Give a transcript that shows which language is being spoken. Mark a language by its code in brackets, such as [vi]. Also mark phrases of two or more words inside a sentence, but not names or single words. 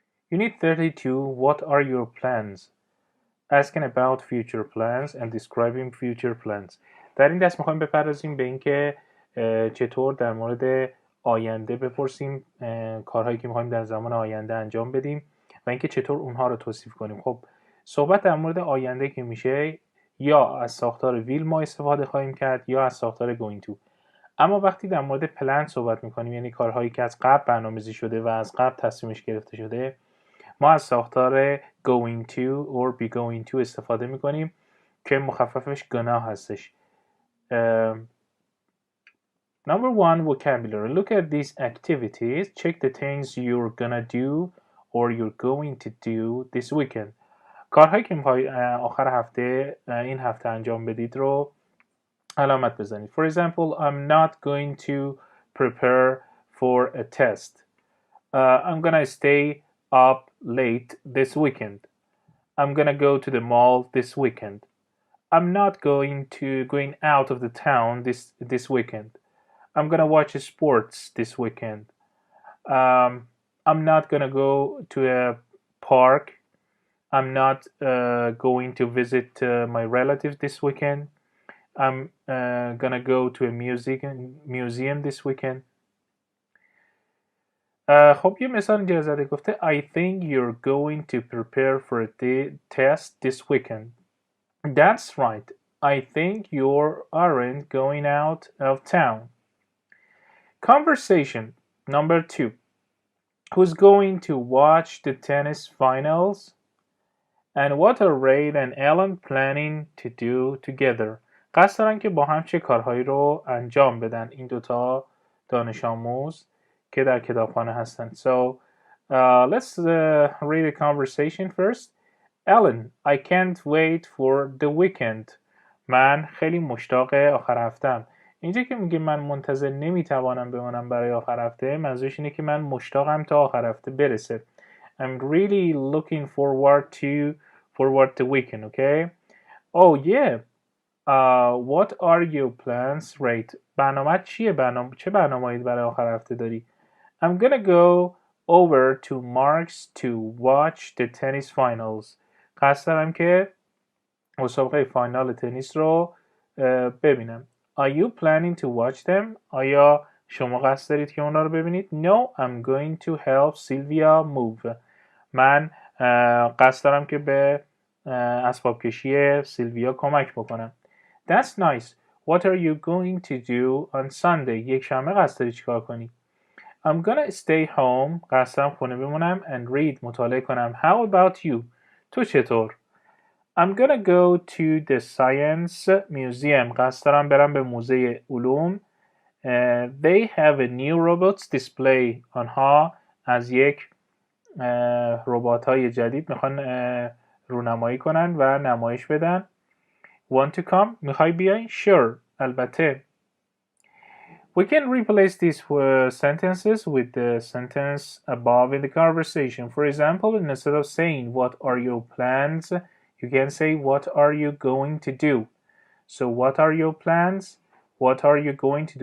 [en] Unit 32. What are your plans? Asking about future plans and describing future plans. [fa] در این دست میخوایم بپردازیم به اینکه چطور در مورد آینده بپرسیم، کارهایی که میخوایم در زمان آینده انجام بدیم و اینکه چطور اونها رو توصیف کنیم. خب صحبت در مورد آینده که میشه یا از ساختار ویل ما استفاده خواهیم کرد یا از ساختار [en] going to. [fa] اما وقتی در مورد پلن صحبت میکنیم، یعنی کارهایی که از قبل برنامه‌ریزی شده و از قبل تصمیمش گرفته شده، ما از ساختار [en] going to or be going to [fa] استفاده میکنیم که مخففش gonna هستش. [en] Number 1, vocabulary. Look at these activities. Check the things you're gonna do or you're going to do this weekend. [fa] کارهایی که میخوای آخر هفته این هفته انجام بدید رو علامت بزنید. [en] For example, I'm not going to prepare for a test. I'm gonna stay up late this weekend. I'm gonna go to the mall this weekend. I'm not going out of the town this weekend. I'm gonna watch sports this weekend. I'm not gonna go to a park. I'm not going to visit my relatives this weekend. I'm gonna go to a museum this weekend. [fa] خب یه مثال اینجا زده گفته [en] I think you're going to prepare for a test this weekend. That's right. I think you aren't going out of town. Conversation. Number 2. Who's going to watch the tennis finals? And what are Ray and Ellen planning to do together? [fa] قصد دارن که با هم چه کارهایی رو انجام بدن این دوتا دانش آموز که در کتابخانه هستن. [en] So let's read the conversation first. Ellen, I can't wait for the weekend. [fa] من خیلی مشتاق آخر هفتم. اینجا که میگه من منتظر نمیتوانم بمانم برای آخر هفته، منظورش اینه که من مشتاقم تا آخر هفته برسه. [en] I'm really looking forward to the weekend, okay? Oh yeah. What are your plans, Rate? [fa] برنامه چیه؟ چه برنامه‌ای برای آخر هفته داری؟ [en] I'm gonna go over to Mark's to watch the tennis finals. [fa] قصد دارم که مسابقه فاینال تنیس رو ببینم. [en] Are you planning to watch them? [fa] آیا شما قصد دارید که اونا رو ببینید؟ [en] No, I'm going to help Sylvia move. [fa] من قصد دارم که به اسباب کشی سیلویا کمک بکنم. [en] That's nice. What are you going to do on Sunday? [fa] یک شنبه قصد داری چیکار کنی؟ [en] I'm gonna stay home. [fa] قصد دارم خونه بمونم [en] and read. [fa] مطالعه کنم. [en] How about you? [fa] تو چطور؟ [en] I'm gonna go to the science museum. [fa] قصد دارم برم به موزه علوم. [en] They have a new robots display. [fa] آنها از یک ربات های جدید میخوان رونمایی کنن و نمایش بدن. [en] Want to come? [fa] میخوای بیای؟ Sure. البته. [en] We can replace these sentences with the sentence above in the conversation. For example, instead of saying what are your plans, you can say what are you going to do. So what are your plans? What are you going to do?